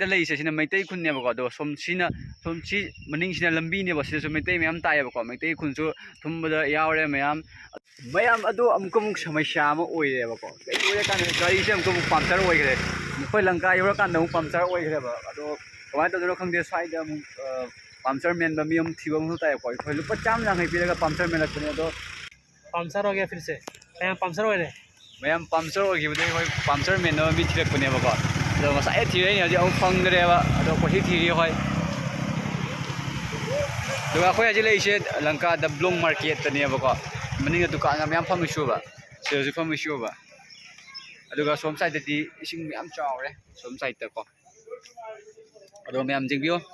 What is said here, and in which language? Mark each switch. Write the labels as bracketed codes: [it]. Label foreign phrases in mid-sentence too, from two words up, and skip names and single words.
[mni] ꯂꯩꯔꯤꯁꯦ ꯁꯤꯅ ꯃꯩꯇꯩ ꯈꯨꯟꯅꯦꯕꯀꯣ ꯑꯗꯣ ꯁꯤ ꯃꯅꯤꯡꯁꯤꯅ ꯂꯝꯕꯤꯅꯦꯕ ꯁꯤꯗꯁꯨ ꯃꯩꯇꯩ ꯃꯌꯥꯝ ꯇꯥꯏꯌꯦꯕꯀꯣ ꯃꯩꯇꯩ ꯈꯨꯟꯁꯨ ꯊꯨꯝꯕꯗ ꯌꯥꯎꯔꯦ ꯃꯌꯥꯝ ꯑꯗꯣ ꯑꯃꯨꯛ ꯁꯃꯁ꯭ꯌꯥ ꯑꯃ ꯑꯣꯏꯔꯦꯕꯀꯣ ꯀꯩ ꯑꯣꯏꯔꯀꯥꯟꯗ ꯒꯥꯔꯤꯁꯦ ꯑꯃꯨꯛ ꯄꯝꯆꯔ ꯑꯣꯏꯈ꯭ꯔꯦ ꯑꯩꯈꯣꯏ ꯂꯪꯀꯥ ꯌꯧꯔꯀꯥꯟꯗ ꯑꯃꯨꯛ ꯄꯝꯆꯔ ꯑꯣꯏꯈ꯭ꯔꯦꯕ ꯑꯗꯣ ꯀꯃꯥꯏꯅ ꯇꯧꯗꯣꯏꯅꯣ ꯈꯪꯗꯦ ꯁ꯭ꯋꯥꯏꯗ ꯑꯃꯨꯛ ꯄꯝꯆꯔ ꯃꯦꯟꯕ ꯃꯤ ꯑꯃꯨꯛ ꯊꯤꯕ ꯑꯃꯨꯛ ꯇꯥꯏꯀꯣ ꯑꯩꯈꯣꯏ ꯂꯨꯄꯥ 150 ꯄꯤꯔꯒ ꯄꯝꯆꯔ ꯃꯦꯟꯂꯛꯄꯅꯦ ꯑꯗꯣ [hi] पंचर हो गया फिर से पंचर हो रहे [mni] ꯃꯌꯥꯝ ꯄꯝꯆꯔ ꯑꯣꯏꯈꯤꯕꯗꯒꯤ ꯑꯩꯈꯣꯏ ꯄꯝꯆꯔ ꯃꯦꯟꯅꯕ ꯃꯤ ꯊꯤꯔꯛꯄꯅꯦꯕꯀꯣ ꯑꯗꯣ ꯉꯁꯥꯏ ꯊꯤꯔꯛꯏꯅꯦ ꯍꯧꯖꯤꯛ ꯑꯃꯨꯛ ꯐꯪꯗ꯭ꯔꯦꯕ ꯑꯗꯣ ꯀꯣꯏꯊꯤ ꯊꯤꯔꯤ ꯑꯩꯈꯣꯏ ꯑꯗꯨꯒ ꯑꯩꯈꯣꯏ ꯍꯧꯖꯤꯛ ꯂꯩꯔꯤꯁꯦ ꯂꯪꯀꯥꯗ ꯕ꯭ꯂꯨꯝ ꯃꯥꯔꯀꯦꯠꯇꯅꯦꯕꯀꯣ ꯃꯅꯤꯡꯗ ꯗꯨꯀꯥꯟ ꯃꯌꯥꯝ ꯐꯝꯃꯤꯁꯨꯕ ꯁꯤꯗꯁꯨ ꯐꯝꯃꯤꯁꯨꯕ ꯑꯗꯨꯒ ꯁꯣꯝ ꯁꯥꯏꯗꯇꯗꯤ ꯏꯁꯤꯡ ꯃꯌꯥꯝ ꯆꯥꯎꯔꯦ ꯁꯣꯝ ꯁꯥꯏꯗꯇꯀꯣ ꯑꯗꯣ ꯃꯌꯥꯝ ꯌꯦꯡꯕꯤꯌꯨ